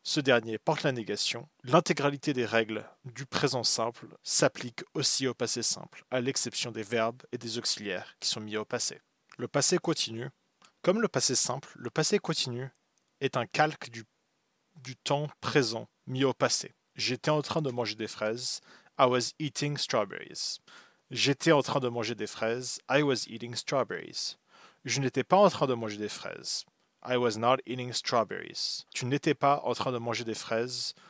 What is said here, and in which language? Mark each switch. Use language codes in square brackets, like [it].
[fr] Ce dernier porte la négation. L'intégralité des règles du présent simple s'applique aussi au passé simple, à l'exception des verbes et des auxiliaires qui sont mis au passé. Le passé continu. Comme le passé simple, le passé continu est un calque du temps présent mis au passé. J'étais en train de manger des fraises. [en] I was eating strawberries. [fr] J'étais en train de manger des fraises. [en] I was eating strawberries. [fr] Je n'étais pas en train de manger des fraises. [en] I was not eating strawberries. [fr] Tu n'étais pas en train de manger des fraises.